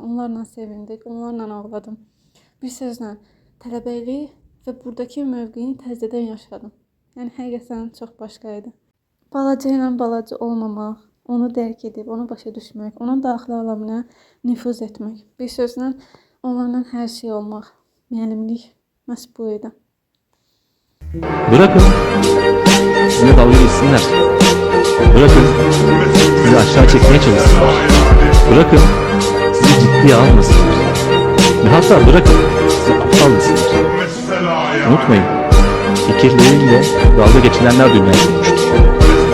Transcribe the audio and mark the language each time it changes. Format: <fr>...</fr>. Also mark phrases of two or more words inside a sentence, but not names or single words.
<az>Onlarla sevindik, onlarla ağladım. Bir sözlə tələbəlik və buradakı mövqeyini təzədən yaşadım. Yəni həqiqətən çox başqaydı. Balaca ilə balaca olmamaq, onu dərk edib, onu başa düşmək, onun daxili aləminə nüfuz etmək. Bir sözlə onlarla hər şey olmaq. Müəllimlik məhz bu idi.</az> <tr>Bırakın sizinle dalga geçsinler. Bırakın sizi aşağı çekmeye çalışsınlar. Bırakın sizi ciddiye almasınlar. Ve hatta bırakın sizi aptal desinler. Unutmayın, fikirleriyle dalga geçilenler dünyayı bulmuştur.</tr>